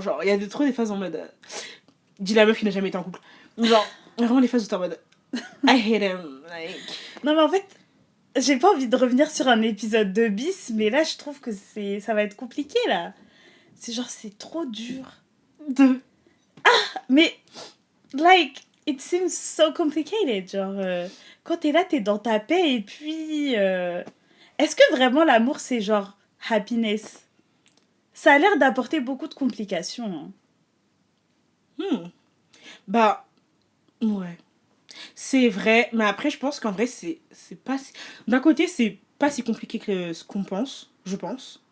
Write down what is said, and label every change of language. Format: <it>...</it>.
<fr>Genre, il y a trop des phases en mode. Dis la meuf qui n'a jamais été en couple. Genre, vraiment des phases où t'es en mode.</fr> <en>I hate him. Like.</en> <fr>Non, mais en fait, j'ai pas envie de revenir sur un épisode de Bis, mais là, je trouve que ça va être compliqué, là. C'est genre, c'est trop dur.</fr> <en>Mais, like, it seems so complicated.</en> <fr>Genre, quand t'es là, t'es dans ta paix, et puis... Est-ce que vraiment l'amour, c'est genre happiness? Ça a l'air d'apporter beaucoup de complications. Hein. Bah, ouais. C'est vrai, mais après, je pense qu'en vrai, c'est pas si... D'un côté, c'est pas si compliqué que ce qu'on pense, je pense.</fr>